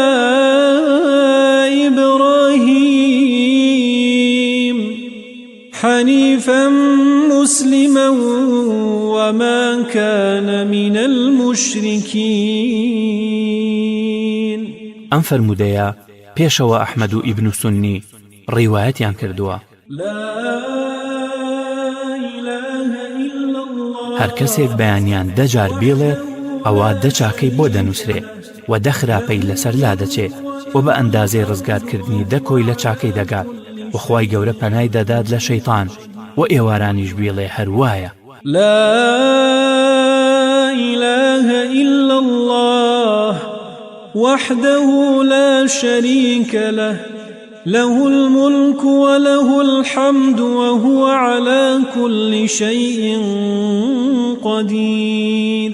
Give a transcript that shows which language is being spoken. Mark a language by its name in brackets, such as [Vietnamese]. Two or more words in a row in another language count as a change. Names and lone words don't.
[Arabic] إبراهيم حنيفا مسلما وما كان من المشركين. [Central Kurdish] ئەم فەرموودەیە پێشەوە ئەحمەد و ئیبن سونی ڕیوایەتیان کردووە. هەر کەسێک بەیانیان دەجار بێڵێت ئەوە دەچاکەی بۆ دەنووسرێ و دەخراپەی لەسەر لا دەچێت و بە ئەندازەی ڕزگارکردنی دەکۆی لە چاکەی دەگات و خوای گەورە پەنای دەدات لە شەیطان و ئێوارانیش بێڵێ هەروایە. [Arabic] لا إله إلا الله وحده لا شريك له له الملك وله الحمد وهو على كل شيء قدير.